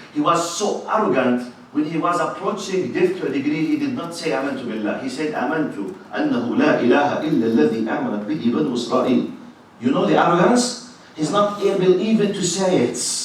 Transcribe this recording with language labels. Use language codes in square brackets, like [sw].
[en] He was so arrogant when he was approaching death to a degree. He did not say [ar] آمنت بالله. [en] He said [ar] آمنت أنه لا إله إلا الذي آمنت به بنو إسرائيل. [en] You know the arrogance? He's not able even to say it.